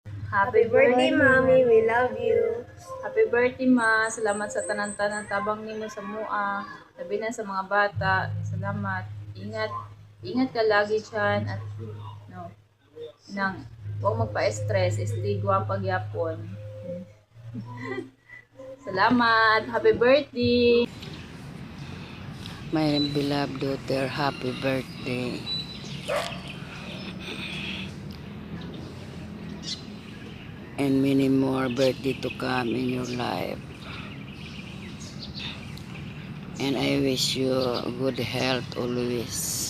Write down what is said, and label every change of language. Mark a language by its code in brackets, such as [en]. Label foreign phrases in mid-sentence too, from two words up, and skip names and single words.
[en] Happy birthday, Mommy. We love you. Happy birthday, ma. [ceb] Salamat sa tanan-tanan tabang nimo sa mua. [tl] Sabi na sa mga bata, salamat. Ingat. Ingat ka lagi diyan at no, nang huwag magpa-stress, [ceb] stay gwapa gyapon. Salamat. [en] Happy birthday. My beloved daughter, happy birthday. And many more birthday to come in your life. And I wish you good health always.